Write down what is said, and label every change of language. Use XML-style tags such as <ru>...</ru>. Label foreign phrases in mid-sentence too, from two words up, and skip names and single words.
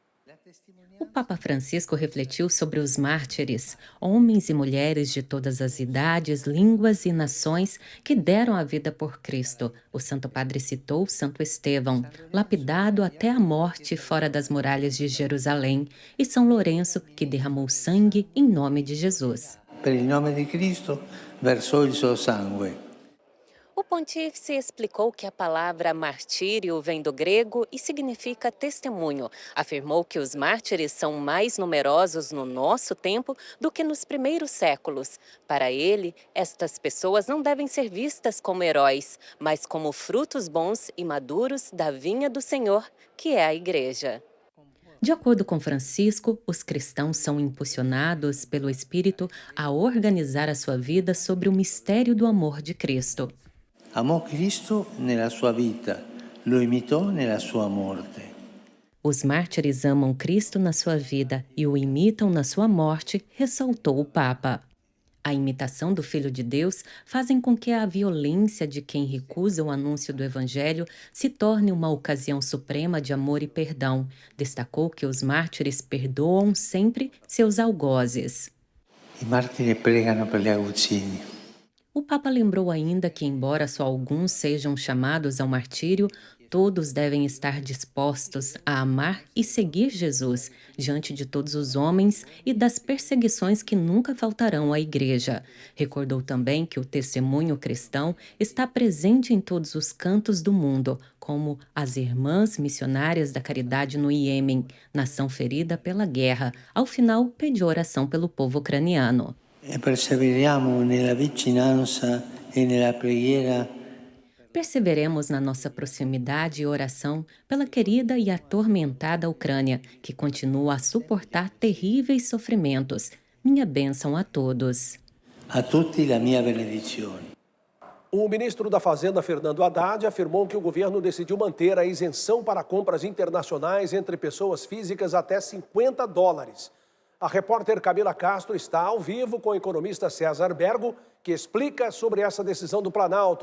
<pt>O Papa Francisco refletiu sobre os mártires, homens e mulheres de todas as idades, línguas e nações que deram a vida por Cristo. O Santo Padre citou Santo Estevão, lapidado até a morte fora das muralhas de Jerusalém, e São Lourenço, que derramou sangue em nome de Jesus.</pt> <it>Per il nome di Cristo, versò il suo sangue.</it> <pt>O pontífice explicou que a palavra martírio vem do grego e significa testemunho. Afirmou que os mártires são mais numerosos no nosso tempo do que nos primeiros séculos. Para ele, estas pessoas não devem ser vistas como heróis, mas como frutos bons e maduros da vinha do Senhor, que é a Igreja. De acordo com Francisco, os cristãos são impulsionados pelo Espírito a organizar a sua vida sobre o mistério do amor de Cristo.</pt> <it>Amò Cristo nella sua vita, lo imitò nella sua morte.</it> <pt>Os mártires amam Cristo na sua vida e o imitam na sua morte, ressaltou o Papa. A imitação do Filho de Deus fazem com que a violência de quem recusa o anúncio do Evangelho se torne uma ocasião suprema de amor e perdão. Destacou que os mártires perdoam sempre seus algozes.</pt> <it>I martiri pregano per gli aguzzini.</it> <pt>O Papa lembrou ainda que, embora só alguns sejam chamados ao martírio, todos devem estar dispostos a amar e seguir Jesus diante de todos os homens e das perseguições que nunca faltarão à Igreja. Recordou também que o testemunho cristão está presente em todos os cantos do mundo, como as Irmãs Missionárias da Caridade no Iêmen, nação ferida pela guerra. Ao final, pediu oração pelo povo ucraniano.</pt> <it>E perseveriamo nella vicinanza e nella preghiera.</it> <pt>Perseveremos na nossa proximidade e oração pela querida e atormentada Ucrânia, que continua a suportar terríveis sofrimentos. Minha bênção a todos.</pt> <it>A tutti la mia benedizione.</it> <pt>O ministro da Fazenda, Fernando Haddad, afirmou que o governo decidiu manter a isenção para compras internacionais entre pessoas físicas até $50. A repórter Camila Castro está ao vivo com o economista César Bergo, que explica sobre essa decisão do Planalto.</pt>